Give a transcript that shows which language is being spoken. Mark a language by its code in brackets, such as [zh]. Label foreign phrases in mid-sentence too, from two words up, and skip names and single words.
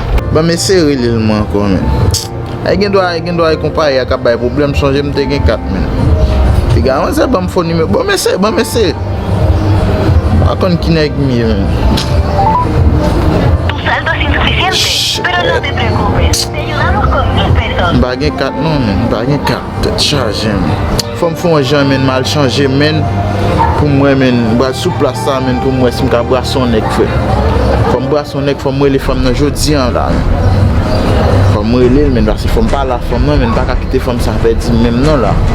[ht] Ba m ese relè l mwen ankò, men. E gen dwa, e gen dwa e konpaye a ka bay pwoblèm, chanje m te gen kat, men. E gen, anwen se ba m fon nimewo. Bon, mese, bon, mese. A konn ki nèg mi, men. [es] Tu saldo es insuficiente, Shit. pero no te preocupes. Te ayudamos con mil pesos. [ht] Ba gen kat, non, men. Ba gen kat. Tèt chaje, men. Fò m fè yon jan, men, mal chanje, men. Pou mwen, men, ba sou plas sa, men, pou mwen, si m ka brase yon nèg, frè. Fò m brase yon nèg, fò m rele fanm nan jodi a, la, men. Fò m rele, men, paske fò m pale a fanm, nan, men, pa ka kite fanm sa fè di, menm nan, la.